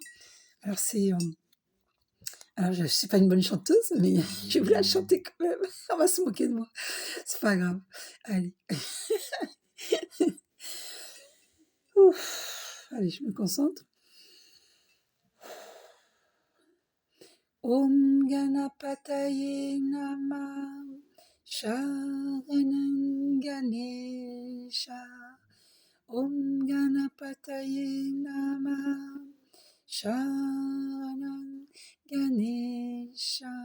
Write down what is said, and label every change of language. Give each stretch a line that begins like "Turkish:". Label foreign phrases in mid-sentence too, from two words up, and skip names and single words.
French: Alors, alors, je ne suis pas une bonne chanteuse, mais je vais la chanter quand même. On va se moquer de moi. C'est pas grave. Allez. Ouf. Allez, je me concentre.
Sanskrit: ॐ गणपतये नमः शरणं गणेश. ॐ गणपतये नमः शरणं गणेश.